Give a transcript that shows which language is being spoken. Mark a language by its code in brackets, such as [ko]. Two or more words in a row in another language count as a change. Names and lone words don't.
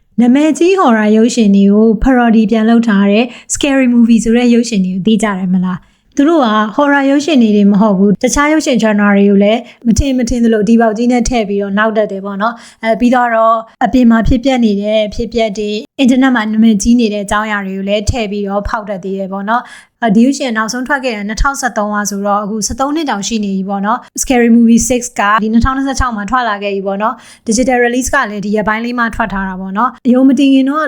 [my] နာမည်ကြီး horror ရုပ်ရှင်တွေကို parody ပြန်လုပ်ထားတဲ့ scary movie ဆိုတဲ့ရုပ်ရှင်တွေကိုသိကြတယ်မလားသူတို့က horror ရုပ်ရှင်တွေမဟုတ်ဘူးတခြားရုပ်ရှင် genre တွေကိုလည်းမထင်သလိုဒီပေါက်ကြီးနဲ့ထည့်ပြီးတော့နောက်တက်တယ်ပေါ့နော်ပြီးတော့အပြင်မှာဖြစ်ပျက်နေတဲ့ဖြစ်ပျက်တွေ internet မှာနာမည်ကြီးနေတဲ့အကြောင်းအရာတွေကို လည်းထည့်ပြီးတော့ဖောက်တက်သေးတယ်ပေါ့နော်ဒီရုပ်ရှင်နောက်ဆုံးထွက်ခဲ့တဲ့2013ကဆိုတော့အခု13နှစ်တောင်ရှိနေပြီပေါ့နော် Scary Movie 6 ကဒီ2026မှာထွက်လာခဲ့ပြီပေါ့နော် [en] Digital Release [my] ကလည်းဒီရက်ပိုင်းလေးမှထွက်ထားတာပေါ့နော်အယုံမတင်ခင်တော့